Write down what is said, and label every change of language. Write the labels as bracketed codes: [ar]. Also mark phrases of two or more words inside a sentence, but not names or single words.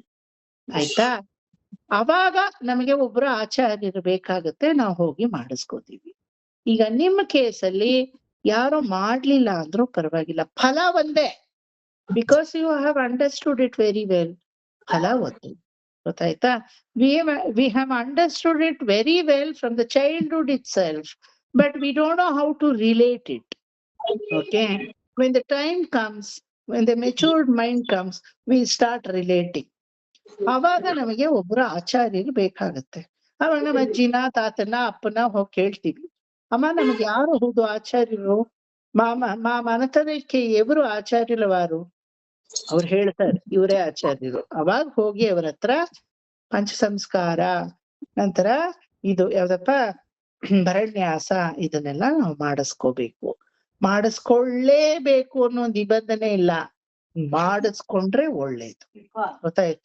[kn] ಆಯ್ತಾ? ಅವಾಗ ನಮಗೆ ಒಬ್ರು ಆಚಾರ್ಯರು ಬೇಕಾಗುತ್ತೆ, ನಾವು ಹೋಗಿ ಮಾಡಿಸ್ಕೋತೀವಿ. ಈಗ ನಿಮ್ಮ ಕೇಸಲ್ಲಿ ಯಾರೋ ಮಾಡ್ಲಿಲ್ಲ ಅಂದ್ರೂ ಪರವಾಗಿಲ್ಲ, ಫಲ ಒಂದೇ, [en] because you have understood it very well. [kn] ಫಲ ಒಂದೇ, ಗೊತ್ತಾಯ್ತಾ? [en] We have understood it very well from the childhood itself, but we don't know how to relate it. Okay, when the time comes, when the matured mind comes, we start relating. [kn] ಅವಾಗ ನಮಗೆ ಒಬ್ರು ಆಚಾರ್ಯರು ಬೇಕಾಗತ್ತೆ. ಅವಾಗ ನಮ್ಮ ಅಜ್ಜಿನ ತಾತನ ಅಪ್ಪನ ಹೋಗಿ ಕೇಳ್ತೀವಿ, ಅಮ್ಮ ನಮಗೆ ಯಾರು ಹೌದು ಆಚಾರ್ಯರು, [te] మా మనతನಕ್ಕೆ ఎవరు ಆಚಾರ್ಯರು ವಾರು? [kn] ಅವ್ರು ಹೇಳ್ತಾರೆ ಇವರೇ ಆಚಾರ್ಯರು. ಅವಾಗ ಹೋಗಿ ಅವ್ರ ಹತ್ರ ಪಂಚ ಸಂಸ್ಕಾರ, ನಂತರ ಇದು ಯಾವ್ದಪ್ಪ ಭರಣ್ಯಾಸ, ಇದನ್ನೆಲ್ಲ ನಾವು ಮಾಡಿಸ್ಕೋಬೇಕು. ಮಾಡಿಸ್ಕೊಳ್ಳೇಬೇಕು ಅನ್ನೋ ನಿಬಂಧನೆ ಇಲ್ಲ, ಮಾಡಿಸ್ಕೊಂಡ್ರೆ ಒಳ್ಳೇದು, ಗೊತ್ತಾಯ್ತಾ?